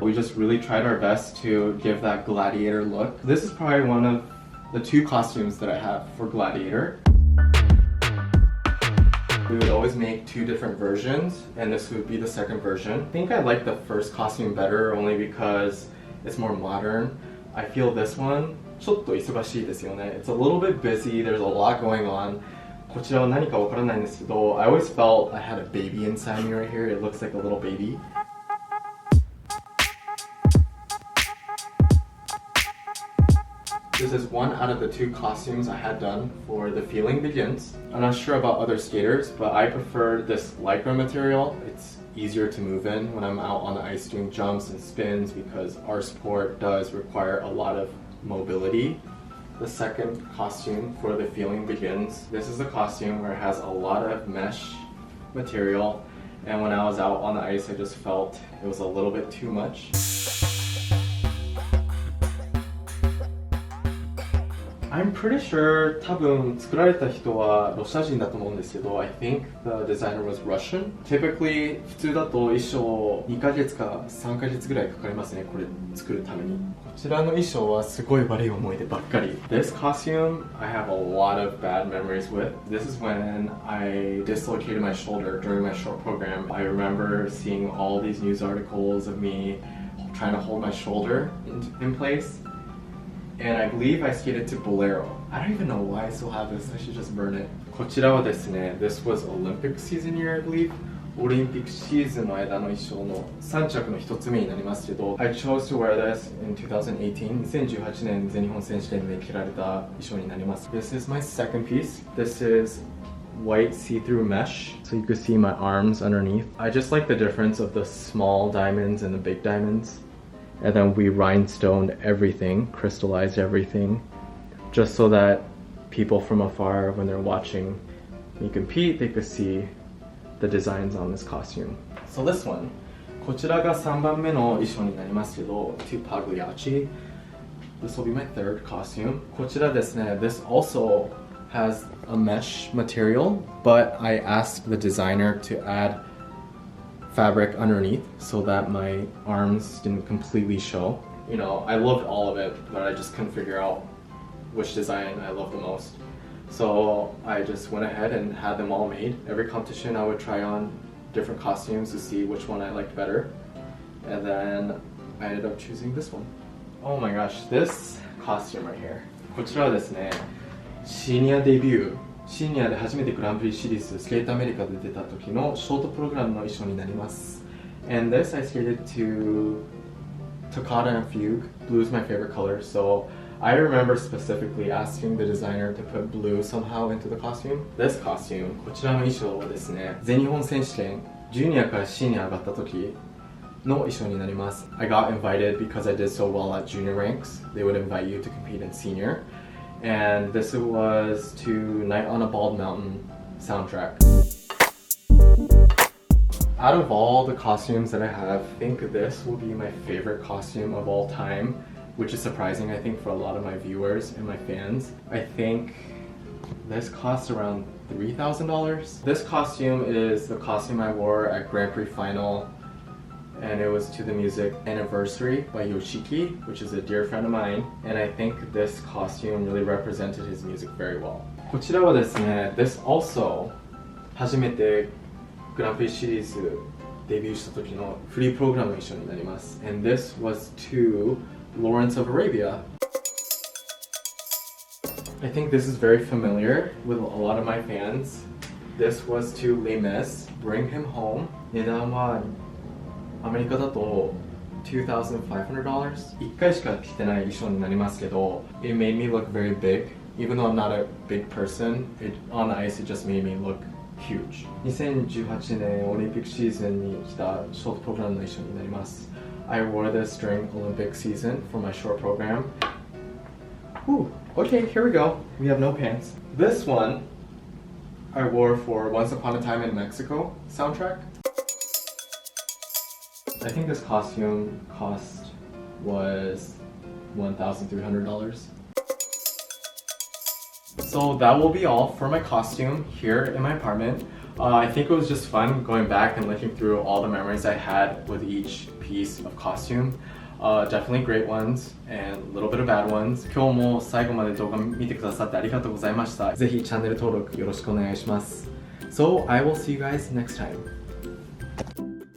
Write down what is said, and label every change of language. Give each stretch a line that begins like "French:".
English: We just really tried our best to give that Gladiator look. This is probably one of the two costumes that I have for Gladiator. We would always make two different versions, and this would be the second version. I think I like the first costume better only because it's more modern. I feel this one,
Japanese: ちょっと忙しいですよね.
English: It's a little bit busy, there's a lot going on.
Japanese: こちらは何かわからないんですけど,
English: I always felt I had a baby inside me right here. It looks like a little baby. This is one out of the two costumes I had done for The Feeling Begins. I'm not sure about other skaters, but I prefer this lycra material. It's easier to move in when I'm out on the ice doing jumps and spins because our sport does require a lot of mobility. The second costume for The Feeling Begins. This is a costume where it has a lot of mesh material, and when I was out on the ice I just felt it was a little bit too much. I'm pretty sure
Japanese: 多分作られた人はロシア人だと思うんですけど
English: I think the designer was Russian. Typically
Japanese: 普通だと衣装2ヶ月か3ヶ月ぐらいかかりますねこれ作るためにこちらの衣装はすごい悪い思い出ばっかり
English: This costume I have a lot of bad memories with. This is when I dislocated my shoulder during my short program. I remember seeing all these news articles of me trying to hold my shoulder in place. And I believe I skated to Bolero. I don't even know why I still have this. I should just burn it.
Japanese: こちらはですね、
English: this was Olympic season year, I believe.
Japanese: オリンピックシーズンの間の衣装の3着の1つ目になりますけど
English: I chose to wear this in 2018.
Japanese: 2018年全日本選手権で着られた衣装になります
English: This is my second piece. This is white see-through mesh, so you can see my arms underneath. I just like the difference of the small diamonds and the big diamonds. And then we rhinestoned everything, crystallized everything, just so that people from afar, when they're watching me compete, they could see the designs on this costume. So this one,
Japanese: こちらが3番目の衣装になりますけど to Pagliacci.
English: This will be my third costume.
Japanese: こちらですね,
English: this also has a mesh material, but I asked the designer to add fabric underneath so that my arms didn't completely show. You know, I loved all of it, but I just couldn't figure out which design I loved the most. So I just went ahead and had them all made. Every competition I would try on different costumes to see which one I liked better. And then I ended up choosing this one. Oh my gosh, this costume right here.
Japanese: こちらはですね、シニアデビュー。シニアで初めてグランプリシリーズスケートアメリカで出た時のショートプログラムの衣装になります
English: And this I skated to Toccata and Fugue. Blue is my favorite color, so I remember specifically asking the designer to put blue somehow into the costume. This costume,
Japanese: こちらの衣装はですね、全日本選手権ジュニアからシニア上がった時の衣装になります
English: I got invited because I did so well at junior ranks. They would invite you to compete in senior. And this was to Night on a Bald Mountain soundtrack. Out of all the costumes that I have, I think this will be my favorite costume of all time, which is surprising, I think, for a lot of my viewers and my fans. I think this costs around $3,000. This costume is the costume I wore at Grand Prix Final, and it was to the music Anniversary by Yoshiki, which is a dear friend of mine, and I think this costume really represented his music very well.
Japanese: こちらはですね、
English: this also
Japanese: 初めてグランプリシリーズデビューした時のフリープログラムの衣装になります
English: and this was to Lawrence of Arabia. I think this is very familiar with a lot of my fans. This was to Les Mis, Bring Him Home.
Japanese: 値段はアメリカだと$2,500 1回しか着てない衣装になりますけど
English: It made me look very big even though I'm not a big person on the ice it just made me look huge.
Japanese: 2018年オリンピックシーズンに来たショートプログラムの衣装になります。
English: I wore this during Olympic season for my short program. Ooh, okay, here we go. We have no pants. This one I wore for Once Upon a Time in Mexico soundtrack. I think this costume cost was $1,300. So that will be all for my costume here in my apartment. I think it was just fun going back and looking through all the memories I had with each piece of costume. Definitely great ones and a little bit of bad ones.
Japanese: 今日も最後まで動画見てくださってありがとうございました。ぜひチャンネル登録よろしくお願いします。
English: So I will see you guys next time.